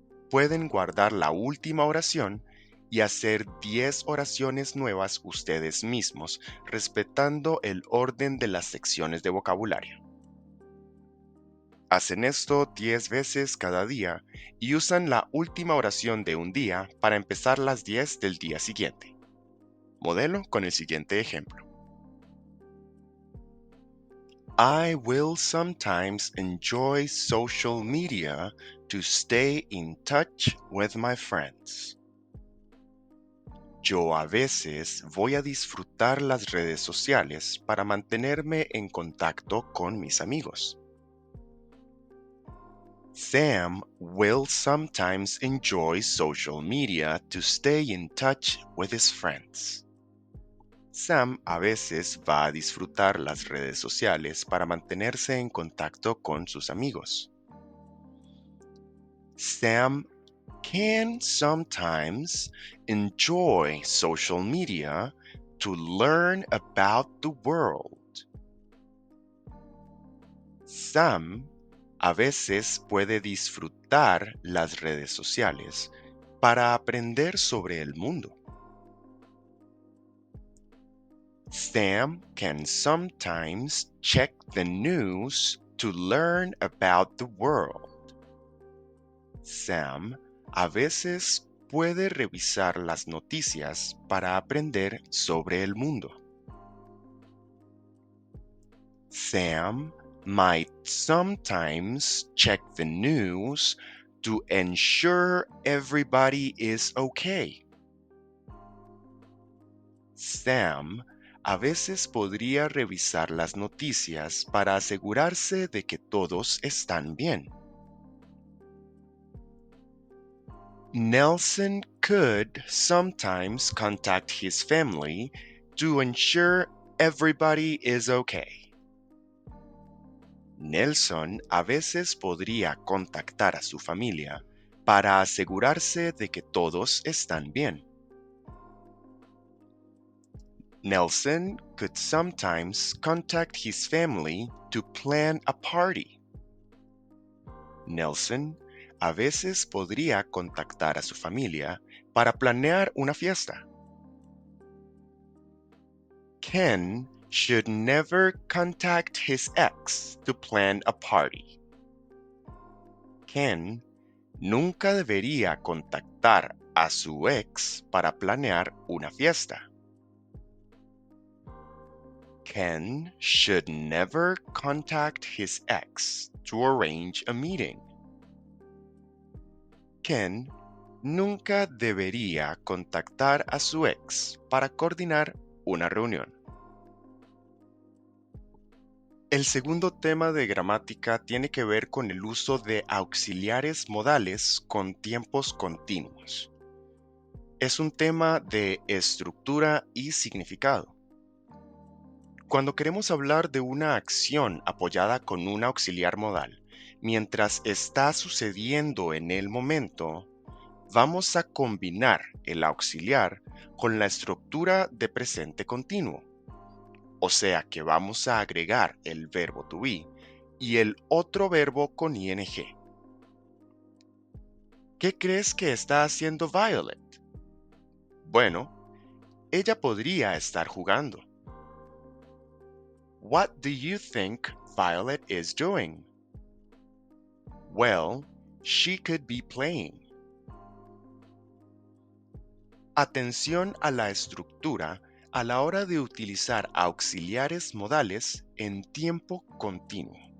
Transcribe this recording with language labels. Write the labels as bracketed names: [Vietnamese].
[Spanish] Pueden guardar la última oración y hacer 10 oraciones nuevas ustedes mismos, respetando el orden de las secciones de vocabulario. Hacen esto 10 veces cada día y usan la última oración de un día para empezar las 10 del día siguiente. Modelo con el siguiente ejemplo. [English] I will sometimes enjoy social media to stay in touch with my friends. [Spanish] Yo a veces voy a disfrutar las redes sociales para mantenerme en contacto con mis amigos. [English] Sam will sometimes enjoy social media to stay in touch with his friends. [Spanish] Sam a veces va a disfrutar las redes sociales para mantenerse en contacto con sus amigos. [English] Sam can sometimes enjoy social media to learn about the world. [Spanish] Sam a veces puede disfrutar las redes sociales para aprender sobre el mundo. [English] Sam can sometimes check the news to learn about the world. [Spanish] Sam a veces puede revisar las noticias para aprender sobre el mundo. [English] Sam might sometimes check the news to ensure everybody is okay. [Spanish] Sam a veces podría revisar las noticias para asegurarse de que todos están bien. [English] Nelson could sometimes contact his family to ensure everybody is okay. [Spanish] Nelson a veces podría contactar a su familia para asegurarse de que todos están bien. [English] Nelson could sometimes contact his family to plan a party. [Spanish] Nelson a veces podría contactar a su familia para planear una fiesta. [English] Ken should never contact his ex to plan a party. [Spanish] Ken nunca debería contactar a su ex para planear una fiesta. [English] Ken should never contact his ex to arrange a meeting. [Spanish] Ken nunca debería contactar a su ex para coordinar una reunión. El segundo tema de gramática tiene que ver con el uso de auxiliares modales con tiempos continuos. Es un tema de estructura y significado. Cuando queremos hablar de una acción apoyada con un auxiliar modal, mientras está sucediendo en el momento, vamos a combinar el auxiliar con la estructura de presente continuo. O sea que vamos a agregar el verbo to be y el otro verbo con ing. ¿Qué crees que está haciendo Violet? Bueno, ella podría estar jugando. [English] What do you think Violet is doing? Well, she could be playing. [Spanish] Atención a la estructura a la hora de utilizar auxiliares modales en tiempo continuo.